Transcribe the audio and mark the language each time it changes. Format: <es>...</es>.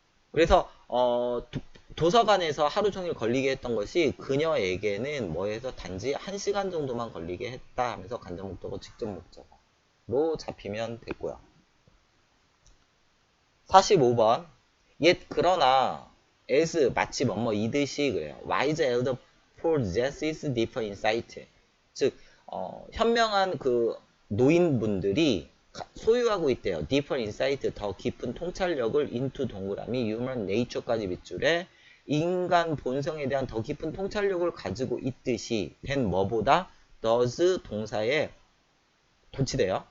<ko>그래서 도서관에서 하루 종일 걸리게 했던 것이 그녀에게는 뭐해서 단지 1시간 정도만 걸리게 했다 하면서 간접 목적어 직접 목적어로 잡히면 됐고요. 45번 k러나 as 마치 뭐뭐이듯이 그래요.</ko> <en>wise elder possesses deeper insight.</en> <ko>즉 현명한 그 노인분들이 소유하고 있대요.</ko> <en>deeper insight</en> <ko>더 깊은 통찰력을 into 동그라미</ko> <en>human nature</en> <ko>까지 밑줄에 인간 본성에 대한 더 깊은 통찰력을 가지고 있듯이 된 뭐보다 does 동사에 도치돼요.</ko>